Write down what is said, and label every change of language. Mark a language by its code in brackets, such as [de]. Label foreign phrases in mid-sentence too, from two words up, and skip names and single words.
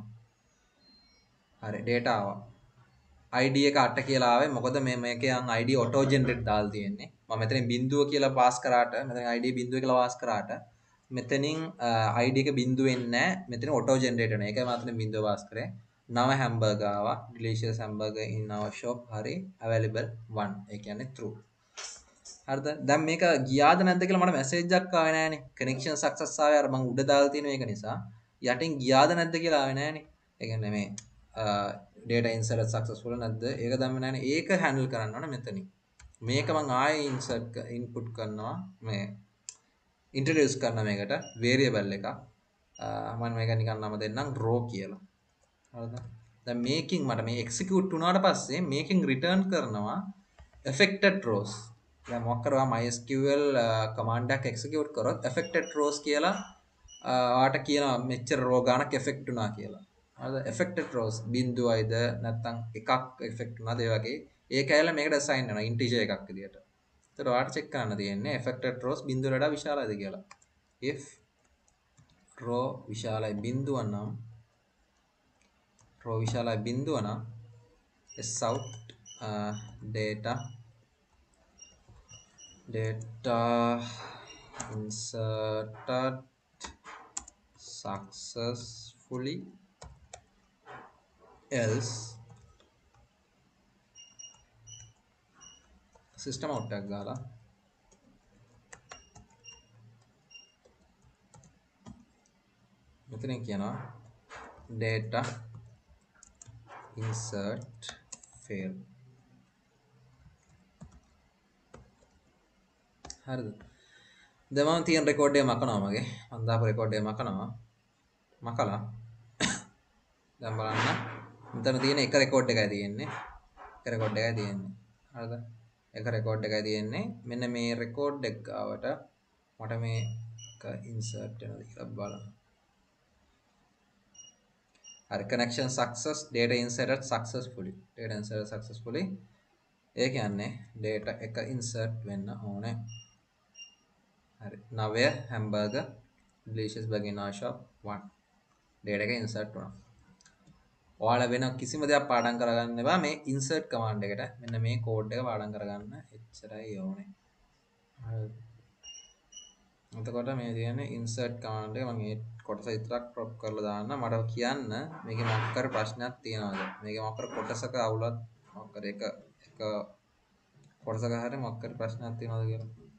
[si] හරි data ආවා. id එක 8 කියලා ආවේ. මොකද මේකේ යන් id [en] auto generate [si] දාලා තියෙන්නේ. මම මෙතනින් බිඳුව කියලා පාස් කරාට මෙතන id බිඳුව කියලා පාස් කරාට මෙතනින් id එක බිඳුව වෙන්නේ නැහැ. මෙතන [en] auto generate [si] වෙනවා. ඒකයි මම මෙතන බිඳුව පාස් කරේ. නව හැම්බර්ගර් ආවා [en] delicious hamburger in our shop [si] හරි available 1 ඒ කියන්නේ true හරිද දැන් මේක ගියාද නැද්ද කියලා මට මැසේජ් එකක් ආවේ නෑනේ [en] connection success [si] ආවේ අර මම උඩ දාලා තියෙන එක නිසා යටින් ගියාද නැද්ද කියලා ආවේ නෑනේ ඒ කියන්නේ මේ [en] data insert successful [si] නැද්ද ඒක දැම්මේ නෑනේ ඒක handle කරන්න ඕනේ මෙතනින් මේක මම ආයේ [en] insert input [si] කරනවා මේ introduce කරන මේකට variable එකක් මම මේක නිකන් නම දෙන්නම් raw කියලා හරිද දැන් මේකින් මට මේ execute වුණාට පස්සේ මේකෙන් return කරනවා [en] affected rows [si] දැන් මොකක් කරවා MySQL command එකක් execute කරොත් [en] affected rows [si] කියලා ඔයාට කියනවා මෙච්චර row ගානක් affect වුණා කියලා හරිද [en] affected rows [si] බිඳුවයිද නැත්නම් එකක් affect වුණාද ඒ වගේ ඒක ඇවිල්ලා මේකට assign වෙනවා integer එකක් විදියට එතකොට ඔයාට check කරන්න තියෙන්නේ [en] affected rows [si] බිඳුවට වඩා විශාලයිද කියලා [en] if row [si] විශාලයි බිඳුව නම් row විශාලයි බිඳුව නම් [en] sout data inserted [si] successfully else [en] system out [si] එකක් ගාලා මෙතනින් කියනවා [en] data insert fail [si] හරිද දැන් මම තියෙන රෙකෝඩ් එක මකනවා මගේ මම දාපු රෙකෝඩ් එක මකනවා මකලා දැන් බලන්න මෙතන තියෙන එක රෙකෝඩ් එකයි තියෙන්නේ එක රෙකෝඩ් එකයි තියෙන්නේ හරිද එක රෙකෝඩ් එකයි තියෙන්නේ මෙන්න මේ රෙකෝඩ් එක ගාවට මට මේක ඉන්සර්ට් වෙනවද කියලා බලන්න හරි [en] connection success data inserted successfully [si] ඒ කියන්නේ data එක insert වෙන්න ඕනේ හරි නවය හැම්බර්ගර් [en] delicious burger in our shop [si] 1 data එක insert වුණා ඔයාලා වෙන කිසිම දෙයක් පාඩම් කරගන්න එපා මේ [en] insert command [si] එකට මෙන්න මේ code එක පාඩම් කරගන්න එච්චරයි ඕනේ හරි එතකොට මේ තියෙන්නේ [en] insert command [si] එක මම මේ කොටස විතරක් crop කරලා දාන්න මට කියන්න මේකේ මොකක් කර ප්‍රශ්නයක් තියෙනවද මේකේ මොකක් කර කොටසක අවුලක් මොකක් කර එක කොටසක හරි මොකක් කර ප්‍රශ්නයක් තියෙනවද කියලා